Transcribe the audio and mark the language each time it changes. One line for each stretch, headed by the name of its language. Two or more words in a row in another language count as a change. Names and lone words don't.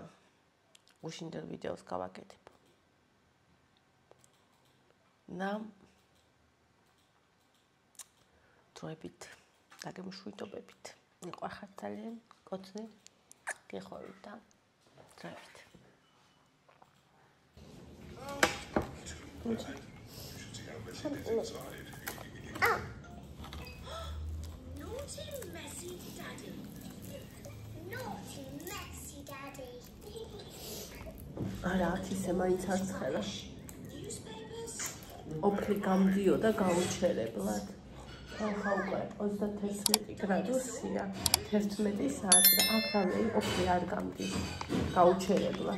Georgian: გუშინდელ ვიდეოს გავაკეთებ. ნამ დროებით და გემშვიდობებით. მიყვარხარ ძალიან, კოცნი. გეხოვით და დროებით.
English: Naughty messy daddy. Naughty messy daddy.
Georgian: არა, ისე მაინც არ ცხელა. ოფლი გამდიოდა გაუჩერებლად. ახლა უკვე 31 გრადუსია, 11 საათი და აქამდე ოფლი არ გამდის. გაუჩერებლად.